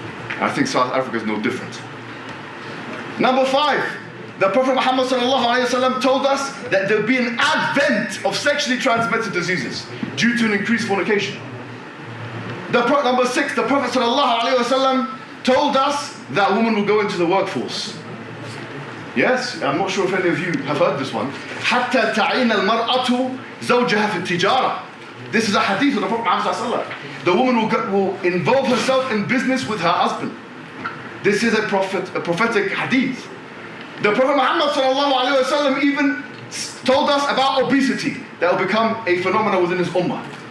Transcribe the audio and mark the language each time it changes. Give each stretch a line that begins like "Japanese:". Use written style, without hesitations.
English: And I think South Africa is no different. Number 5, the Prophet Muhammad ﷺ told us that there will be an advent of sexually transmitted diseases due to an increased fornication. Number 6, the Prophet ﷺ told us that women will go into the workforce. Yes, I'm not sure if any of you have heard this one.
Arabic: حتى تعين المرأة زوجها في التجارة.
English: This is a hadith of the Prophet Muhammad ﷺ. The woman will involve herself in business with her husband. This is a prophetic hadith. The Prophet Muhammad ﷺ even told us about obesity that will become a phenomenon within his ummah.